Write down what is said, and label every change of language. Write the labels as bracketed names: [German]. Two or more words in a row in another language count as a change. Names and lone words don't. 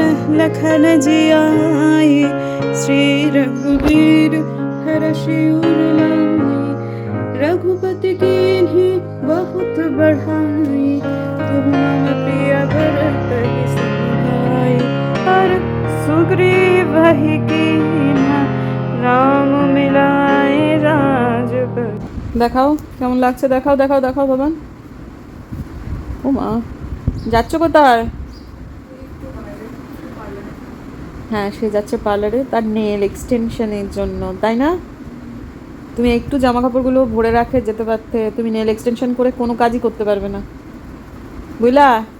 [Awadhi] लखन जियाए श्री रघुवीर हर्षि उर लाए रघुपति कीन्ही बहुत बढ़ाई तुम मम प्रिय भरत ही सहाय और सुग्रीव ही कीन्हा राम मिलाए राजपथ। [Bangla] দেখাও কেমন লাগছে, দেখাও দেখাও দেখাও বাবান। ও মা, যাচ্ছ কোথায়? হ্যাঁ, সে যাচ্ছে পার্লারে তার [English] nail extension [Bangla] জন্য, তাই না? তুমি একটু জামা কাপড়গুলো ভরে রাখে যেতে পারতে, তুমি [English] nail extension [Bangla] করে কোনো কাজই করতে পারবে না, বুঝলা?